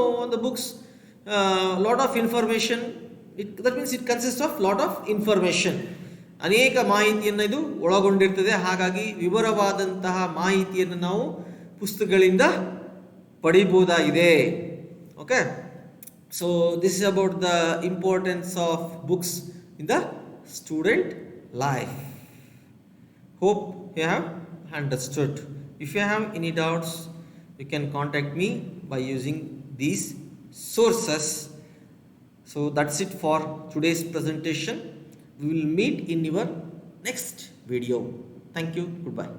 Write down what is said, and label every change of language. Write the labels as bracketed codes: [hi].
[en] the books lot of information, that means it consists of lot of information. [kn] ಅನೇಕ ಮಾಹಿತಿಯನ್ನು ಇದು ಒಳಗೊಂಡಿರ್ತದೆ. ಹಾಗಾಗಿ ವಿವರವಾದಂತಹ ಮಾಹಿತಿಯನ್ನು ನಾವು ಪುಸ್ತಕಗಳಿಂದ ಪಡಿಬಹುದಾಗಿದೆ. [en] Okay, so this is about the importance of books in the student life. Hope you have understood. If you have any doubts, you can contact me by using these sources. So that's it for today's presentation. We will meet in your next video. Thank you. Goodbye.